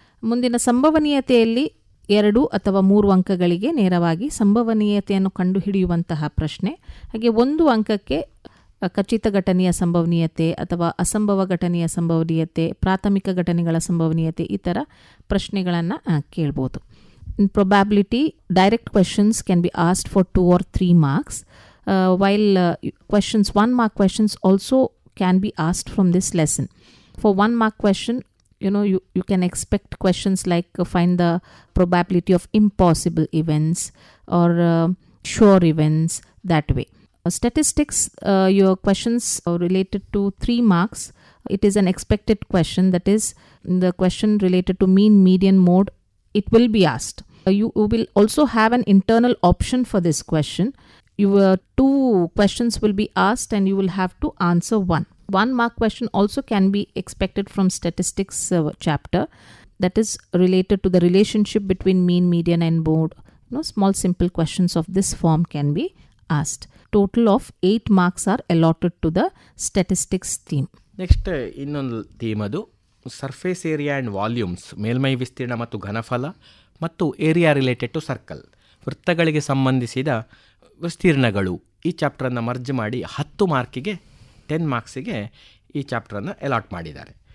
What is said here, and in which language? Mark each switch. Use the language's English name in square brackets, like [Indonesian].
[Kannada] ಮುಂದಿನ ಸಂಭವನೀಯತೆಯಲ್ಲಿ 2 ಅಥವಾ 3 ಅಂಕಗಳಿಗೆ ನೇರವಾಗಿ ಸಂಭವನೀಯತೆಯನ್ನು ಕಂಡುಹಿಡಿಯುವಂತಹ ಪ್ರಶ್ನೆ. ಹಾಗೆ 1 ಅಂಕಕ್ಕೆ ಖಚಿತ ಘಟನೆಯ ಸಂಭವನೀಯತೆ ಅಥವಾ ಅಸಂಭವ ಘಟನೆಯ ಸಂಭವನೀಯತೆ, ಪ್ರಾಥಮಿಕ ಘಟನೆಗಳ ಸಂಭವನೀಯತೆ, ಈ ಥರ ಪ್ರಶ್ನೆಗಳನ್ನು ಕೇಳ್ಬೋದು. [English] In probability, direct questions can be asked for 2 or 3 marks, while 1 mark questions also can be asked from this lesson. For 1 mark question, you can expect questions like find the probability of impossible events or sure events, that way. Statistics, your questions are related to 3 marks. It is an expected question, that is the question related to mean, median, mode. It will be asked. You will also have an internal option for this question. Your 2 questions will be asked and you will have to answer 1. 1 mark question also can be expected from statistics chapter, that is related to the relationship between mean, median and mode. Small simple questions of this form can be asked. Total of 8 marks are allotted to the statistics theme. [Kannada] Next ಇನ್ನೊಂದು theme, ಅದು surface area and volumes, ಮೇಲ್ಮೈ ವಿಸ್ತೀರ್ಣ ಮತ್ತು ಘನಫಲ, ಮತ್ತು area related to circle, ವೃತ್ತಗಳಿಗೆ ಸಂಬಂಧಿಸಿದ ವಿಸ್ತೀರ್ಣಗಳು. ಈ ಚಾಪ್ಟ್ರನ್ನು merge ಮಾಡಿ 10 ಮಾರ್ಕಿಗೆ 10 ಮಾರ್ಕ್ಸಿಗೆ ಈ ಚಾಪ್ಟ್ರನ್ನು ಅಲಾಟ್ ಮಾಡಿದ್ದಾರೆ.